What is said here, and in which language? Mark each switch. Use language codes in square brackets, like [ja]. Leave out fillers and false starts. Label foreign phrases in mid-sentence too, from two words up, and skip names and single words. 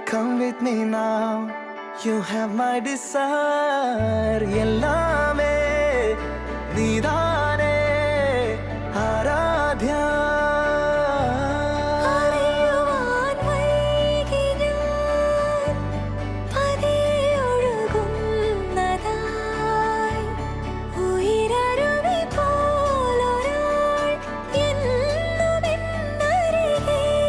[en] Come with me now, you have my desire. Yellame, nidane, aradhya. [ml] അറിയുവാൻ വൈകി ഞാൻ പതിയെ ഒഴുകുന്നതായി ഉയിരരുവി പോലൊരാൾ എന്നും എന്നരികെ